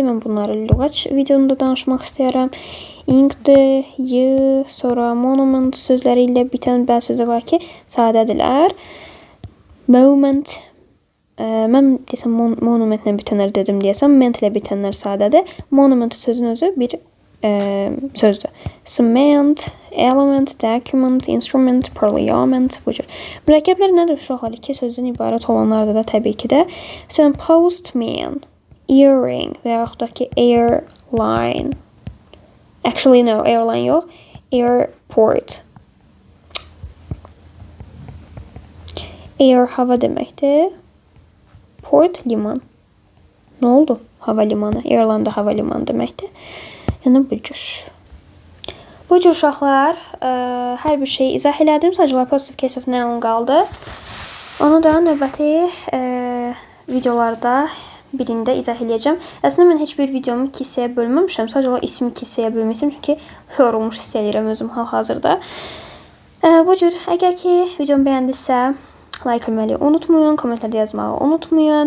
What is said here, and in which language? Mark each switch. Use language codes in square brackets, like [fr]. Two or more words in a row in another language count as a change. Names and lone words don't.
[az] Mən bunları lüğət videomda danışmaq istəyirəm. Ingdir, y, sonra monument sözləri ilə bitən bəzi sözlər var ki, sadədirlər. Moment. Mən desəm monumentlə bitənlər dedim deyəsəm, ment ilə bitənlər sadədir. Monument sözün özü bir sözdür. [en] Cement, element, document, instrument, parliament, [az] bu cür. Mürəkkəblər nədir uşaqlar? 2 sözdən ibarət olanlardır da təbii ki də. Məsələn, postman, earring və yaxud da ki airline. [en] Actually no, airline yox. [az] Airport. Air hava deməkdir. Port liman. Nə oldu? Hava limanı. Airline hava limanı deməkdir. Yəni bu cür. Bu cür uşaqlar, hər bir şey izah elədim. Sadəcə [en] positive case of noun [az] qaldı. Onu da növbəti videolarda birində izah eləyəcəm. Əslində mən heç bir videomu 2 hissəyə bölməmişəm. Sadəcə ismi 2 hissəyə bölmüşəm. Çünki yorulmuş hiss edirəm özüm hal-hazırda. Bu cür. Əgər ki videomu bəyəndisə, like etməyi unutmayın, kommentlərdə yazmağı unutmayın.